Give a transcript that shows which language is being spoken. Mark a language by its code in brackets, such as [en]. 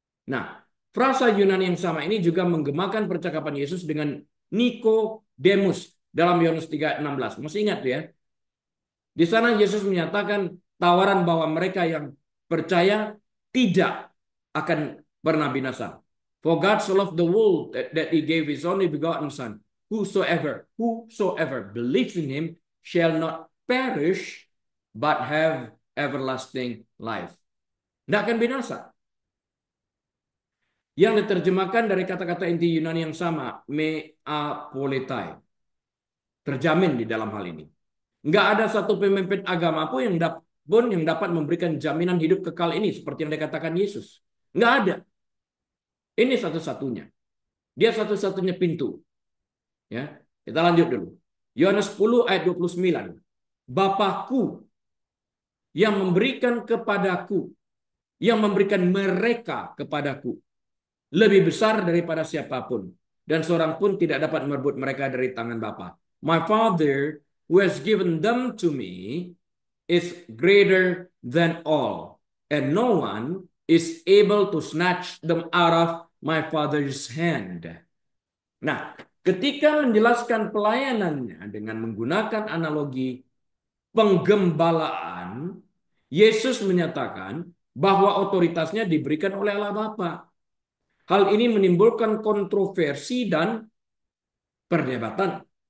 [id] Nah, frasa Yunani yang sama ini juga menggemakan percakapan Yesus dengan Nikodemus dalam Yohanes 3:16. Masih ingat ya? Di sana Yesus menyatakan tawaran bahwa mereka yang percaya tidak akan pernah binasa. [en] For God so loved the world that he gave his only begotten son. Whosoever believes in him shall not perish but have everlasting life. [id] Tidak akan binasa. yang diterjemahkan dari kata-kata inti Yunani yang sama, me apoletai. Terjamin di dalam hal ini. Nggak ada satu pemimpin agama pun yang dapat memberikan jaminan hidup kekal ini seperti yang dikatakan Yesus. Nggak ada. Ini satu-satunya. Dia satu-satunya pintu. Ya, kita lanjut dulu. Yohanes 10 ayat 29. Bapakku yang memberikan kepadaku, yang memberikan mereka kepadaku, lebih besar daripada siapapun. Dan seorang pun tidak dapat merebut mereka dari tangan Bapa. [en] My Father who has given them to me is greater than all. And no one is able to snatch them out of my Father's hand. [id] Nah, ketika menjelaskan pelayanannya dengan menggunakan analogi penggembalaan, Yesus menyatakan bahwa otoritasnya diberikan oleh Allah Bapa. Hal ini menimbulkan kontroversi dan perdebatan.